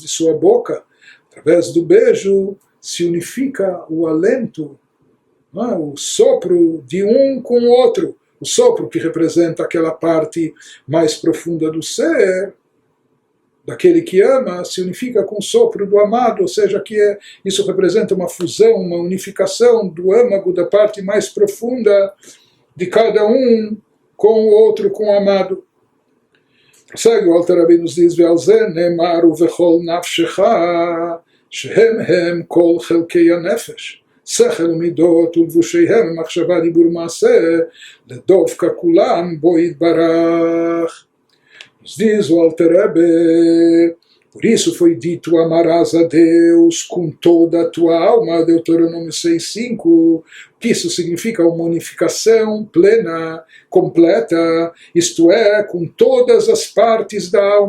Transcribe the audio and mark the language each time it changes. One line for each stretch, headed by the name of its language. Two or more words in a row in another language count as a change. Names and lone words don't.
Portuguese: sua boca, através do beijo se unifica o alento, o sopro de um com o outro, o sopro que representa aquela parte mais profunda do ser, daquele que ama, se unifica com o sopro do amado, ou seja, isso representa uma fusão, uma unificação do âmago, da parte mais profunda de cada um com o outro, com o amado. Prossegue o Alter Rebbe nos diz,
Hebrew: ועל זה נאמר ובכל נפשך שהם הם כל חלקי הנפש, שכל ומידות ולבושיהם מחשבה דיבור מעשה, לדווקא כולם בו יתברך.
Portuguese: Nos diz o Alter Rebbe, por isso foi dito, amarás a Deus com toda a tua alma, Deuteronômio 6,5, que isso significa uma unificação plena, completa, isto é, com todas as partes da alma.